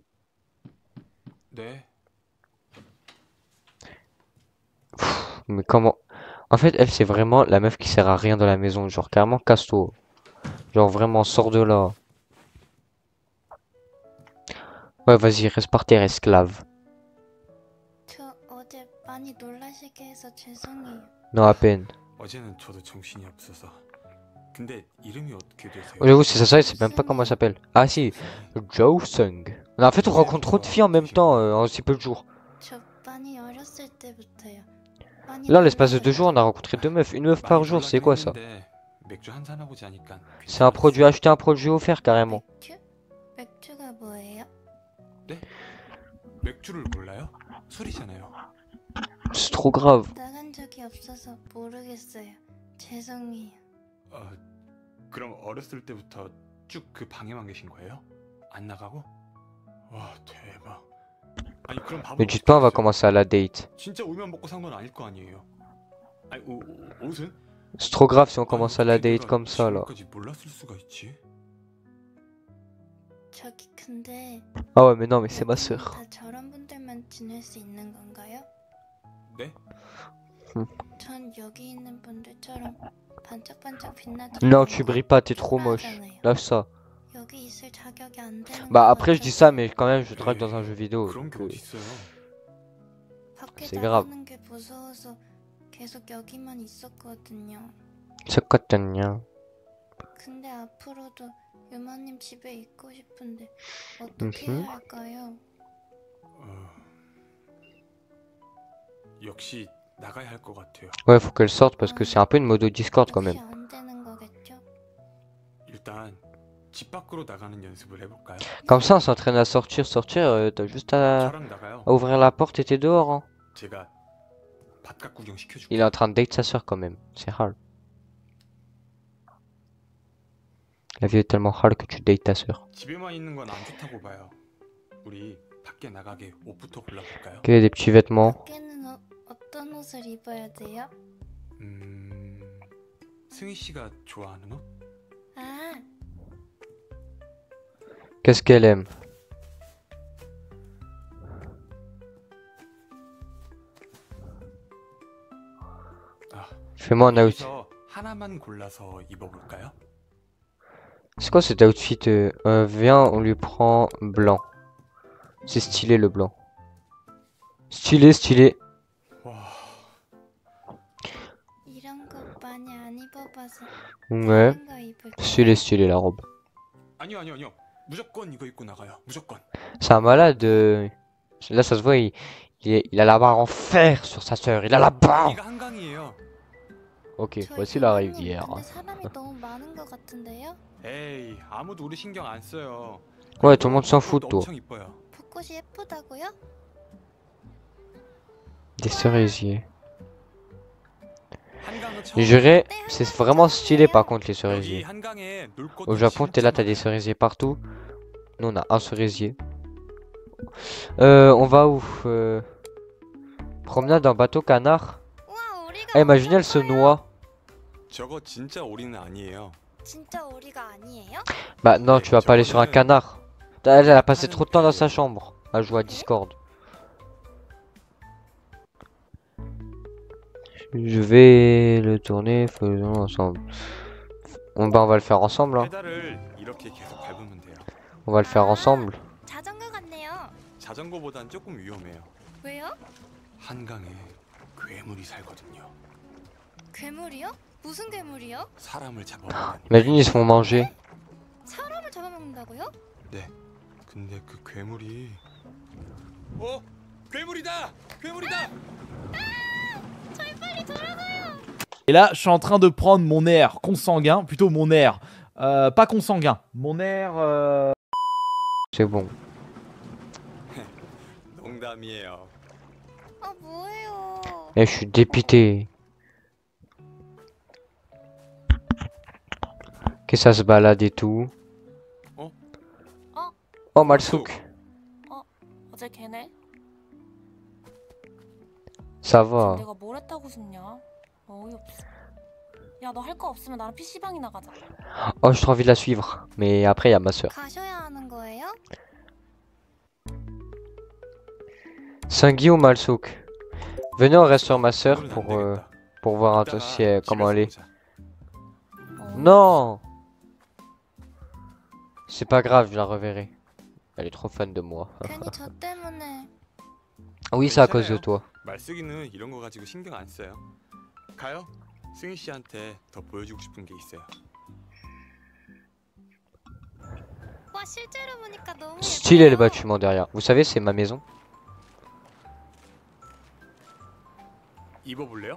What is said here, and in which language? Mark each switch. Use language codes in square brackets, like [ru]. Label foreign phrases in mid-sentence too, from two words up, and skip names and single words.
[ko] 네. [fr] Mais comment... En fait, elle, c'est vraiment la meuf qui sert à rien dans la maison. Genre, carrément, casse-toi. Genre, vraiment, sors de là. Ouais, vas-y, reste par terre, esclave. [ko] 저 어제 많이 놀라시게 해서 죄송해요. [fr] Non, à peine. [ko] 어제는 저도 정신이 없어서. 근데 이름이 어떻게 되세요? [fr] J'avoue, c'est ça, je sais même pas comment elle s'appelle. Ah si, Jo Sung. En fait, on rencontre trop de filles en même temps, en si peu de jours. [ko] 저 많이 어렸을 때부터요. 많이 [fr] Là, en l'espace de 2 [ko] 놀라요. [fr] jours, on a rencontré 2 meufs. Une meuf par jour, c'est quoi ça? [ko] 맥주 한잔 하고 자니까. [fr] C'est un produit acheté, un produit offert carrément. [ko] 맥주? 맥주가 뭐예요? 맥주를 몰라요? 술이잖아요. [fr] C'est trop grave. [ko] 나간 적이 없어서 모르겠어요. 죄송해요. 그럼 어렸을 때부터 쭉 그 방에만 계신 거예요? 안 나가고? 와 대박. 아니 그럼 밥은 [fr] Ne dites pas, on va commencer à la date. [ko] 진짜 우유만 먹고 산 건 아닐 거 아니에요. 아니 옷은? [fr] C'est trop grave si on commence à la date comme ça là. [ko] 지금까지 몰랐을 수가 있지. 저기 근데 [fr] Ah ouais, mais non, mais c'est ma sœur. [ko] 다 저런 분들만 지낼 수 있는 건가요? 네? 전 여기 있는 분들처럼 반짝반짝 빛나지 [fr] Non, tu brilles pas, t'es trop moche. Lâche ça. [ko] 여기 있을 있을 자격이 안 되는 [fr] Bah [ko] 것 [fr] après je dis ça mais quand même je drague dans un jeu vidéo. [ko] 그런 [fr] donc, [ko] 게 어딨어요. 밖에 [fr] c'est grave. [ko] 나가는 게 무서워서 계속 여기만 있었거든요. [fr] c'est [ko] 근데 앞으로도 유마님 집에 있고 싶은데 어떻게 해야 할까요? 역시 나가야 할 것 같아요. [fr] Ouais faut qu'elle sorte parce que c'est un peu une mode Discord quand même. [ko] 역시 안 되는 거겠죠? 일단 집 밖으로 나가는 연습을 해볼까요? [fr] Comme ça on s'entraîne à sortir, t'as juste [ko] 저랑 나가요. [fr] à ouvrir la porte et t'es dehors hein. [ko] 제가 바깥 구경 [fr] Il [ko] 시켜줄게요. [fr] est en train de date sa soeur quand même, c'est hard. La vie est tellement hard que tu dates ta soeur. [ko] 집에만 있는 건 안 좋다고 봐요. 우리 밖에 나가게 옷부터 골라볼까요? [fr] Qu'il y ait des petits vêtements. [ko] 밖에는 어떤 옷을 입어야 돼요? 승희 씨가 좋아하는 옷? 아, [fr] Qu'est-ce qu'elle aime? Fais-moi un outfit. [ko] 여기서 하나만 골라서 입어볼까요? [fr] C'est quoi cet outfit? Viens, on lui prend blanc. C'est stylé le blanc. Stylé, stylé. [ko] 와, 이런 거 많이 안 입어봐서 [fr] Ouais. [ko] 다른 거 입을게요. [fr] Stylé, stylé la robe. [ko] 아니요. 무조건 이거 입고 나가요. 무조건. [fr] C'est un malade. Là, ça se voit, il a la barre en fer sur sa soeur. Il a la barre. [ko] 이가 한강이에요. [fr] Ok, [ko] 저희 [fr] voici la [ko] 유마님, [fr] rivière. [ko] 근데 사람이 너무 많은 것 같은데요? 에이, 아무도 우리 신경 안 써요. [fr] Ouais, tout le monde s'en fout de toi. [ko] 엄청 이뻐요. 벚꽃이 예쁘다고요? [fr] Des cerisiers. [ko] 한강은 [fr] Je dirais, c'est vraiment stylé par contre les [ko] 여기 [fr] cerisiers. [ko] 한강에 놀 곳 [fr] Au Japon, t'es là, t'as des cerisiers partout. Nous, on a un cerisier. On va où? Promenade en bateau canard. [ko] 우와, 오리가 [fr] Ah, imaginez, elle se [ko] 엄청 커요. [fr] noie. [ko] 저거 진짜 오리는 아니에요. 진짜 오리가 아니에요? [fr] Bah non, tu vas pas aller sur un canard. Elle a passé trop de temps dans sa chambre à jouer à Discord. Je vais le tourner, faisons ensemble. On va le faire ensemble. Hein. [ko] 페달을 이렇게 계속 밟으면 돼요. [fr] On va le faire ensemble. [ko] 자전거 같네요. 자전거보단 조금 위험해요. 왜요? 한강에 괴물이 살거든요. 괴물이요? 무슨 괴물이요? 사람을 잡아먹는. [fr] Imagine, ils se font manger. [ko] 사람을 잡아먹는다고요? 네. 근데 그 괴물이 괴물이다! 괴물이다! 저희 빨리 돌아가요. [fr] Et là, je suis en train de prendre mon air consanguin, plutôt mon air, pas consanguin, mon air... C'est bon. [ko] 농담이에요. 아, 뭐예요? [fr] Eh, je suis dépité. Que ça se balade et tout. Oh. Oh, Malsouk. [ko] 어제 걔네? [fr] Ça va. [ko] 내가 뭘 했다고 싶냐? 어이없어. 야, 너 할 거 없으면 나랑 PC방이나 가자. [fr] Oh, j'ai trop envie de la suivre. Mais après, il y a ma soeur. [ko] 가셔야 하는 거예요? [fr] Saint-Guy ou Malsouk? Venez, on reste sur ma soeur [ko] 오늘은 안 [fr] pour [ko] 되겠다. [fr] voir un peu [ko] 이따가 [fr] si comment elle est. [ko] 집에서 보자. 어이없어. [fr] Non! C'est pas grave, je la reverrai. Elle est trop fan de moi. [ko] 괜히 저 때문에. [fr] Oui, c'est à cause de [ko] 괜찮아요. [fr] toi. [ko] 말쓰기는 이런 거 가지고 신경 안 써요. 가요. 승희 씨한테 더 보여주고 싶은 게 있어요. 와, 실제로 보니까 너무 [fr] Stylé les [ko] 예뻐요. [fr] bâtiments derrière. Vous savez, c'est ma maison. [ko] 입어볼래요?